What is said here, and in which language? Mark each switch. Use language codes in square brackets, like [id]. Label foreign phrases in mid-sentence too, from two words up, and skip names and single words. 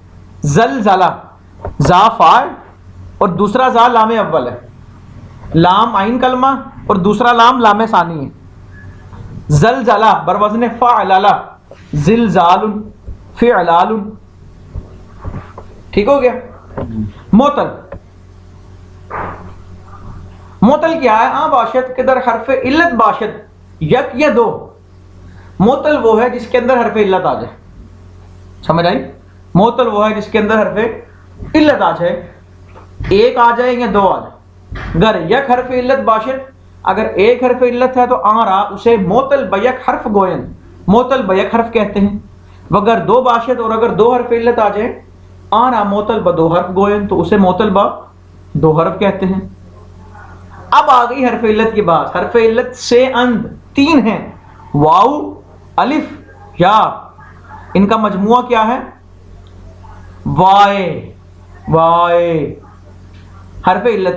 [ur] زلزلہ زا فاعل اور دوسرا زا لام اول ہے، لام عین کلمہ اور دوسرا لام لام ثانی ہے. زلزلہ بر وزن فعللہ، زلزال، فعلال. ٹھیک ہو گیا؟ معطل، معطل کیا ہے؟ [fa] باشد کے در حرف علت باشد یک یا 2. [ur] معطل وہ ہے جس کے اندر حرف علت آ جائے. سمجھ آئی؟ معطل وہ ہے جس کے اندر حرف علت آ جائے، 1 آ جائے یا 2 آ جائے. [fa] گر یک حرف علت باشد، [ur] اگر 1 حرف علت ہے تو رہا اسے [fa] معطل بیک حرف گوین، [ur] معطل بیک حرف کہتے ہیں. [fa] وگر 2 باشد، [ur] اور اگر 2 حرف علت آ جائے رہا [fa] معطل ب 2 حرف گوین، [ur] تو اسے معطل با 2 حرف کہتے ہیں. اب آ گئی حرف علت کی بات. حرف علت سے اند 3 ہیں، واو، الف، یا. ان کا مجموعہ کیا ہے؟ وائے. وائے حرف علت.